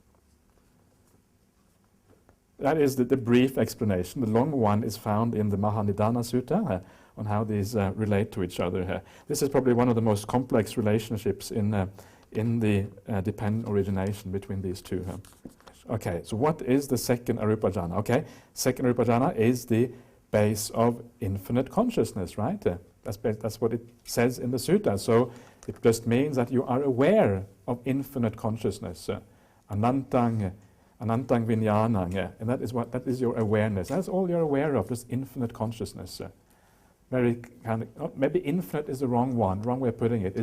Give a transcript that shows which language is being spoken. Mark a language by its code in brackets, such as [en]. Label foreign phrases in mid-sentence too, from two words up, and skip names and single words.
[en] That is the brief explanation. The long one is found in the Mahanidana Sutta on how these relate to each other. This is probably one of the most complex relationships in the dependent origination between these two. Okay, so what is the second [pi] Arupa jhana? [en] Okay, second [pi] Arupa jhana [en] is the base of infinite consciousness, right? That's what it says in the Sutta. So it just means that you are aware of infinite consciousness. [pi] Anantang Vijnanang, [en] and that is your awareness. That's all you're aware of, just infinite consciousness. Maybe infinite is the wrong way of putting it.